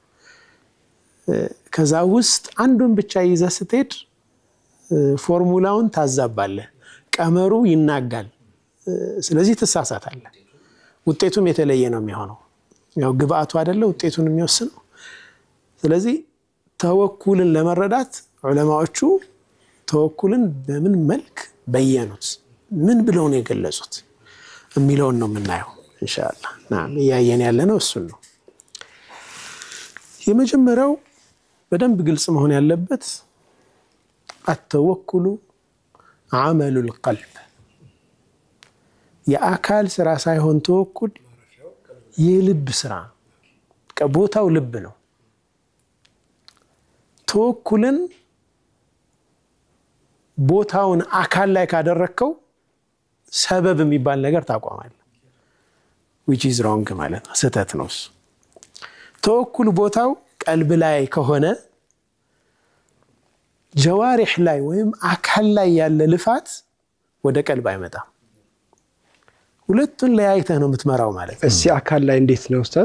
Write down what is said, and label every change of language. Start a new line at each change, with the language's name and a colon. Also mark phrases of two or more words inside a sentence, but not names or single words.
Amharic: ከዛ ውስጥ አንዱን ብቻ ይዘህ ስትሄድ ፎርሙላውን ታዛባለህ ቀመሩ ይናጋል ስለዚህ ትሳሳታለህ ውጤቱም የተለየ ነው የሚሆነው ያው ግብአቱ አይደለ ውጤቱን የሚወስነው ስለዚህ ተወኩልን ለመረዳት ዑለማዎቹ ተወኩልን በምን መልክ በየኑት ምን ብለው ነው የገለጹት የሚለውን ነው የምናየው
Arabic: إن شاء الله
Amharic: ናም ያየን ያለነው እሱን ነው የመጀመሪያው በደንብ ግልጽ መሆን ያለበት
Arabic: التوكل عمل القلب
Amharic: የአካል ስራ ሳይሆን ተወኩል የልብ ስራ ከቦታው ልብ ነው ተወኩልን ቦታውን አካል ላይ ካደረከው ሰበብ የሚባል ነገር ታቋማለህ
English: which is wrong
Amharic: ማለት ነው ስህተት ነው ተወኩል ቦታው ቀልብ ላይ ከሆነ ጀዋሪህ ላይ ወይም አካል ላይ ያለ ልፋት ወደ ቀልብ አይመጣም ሁለቱን ለያይተህ ነው የምትመራው ማለት ነው እሺ አካል ላይ እንዴት ነው ኡስታዝ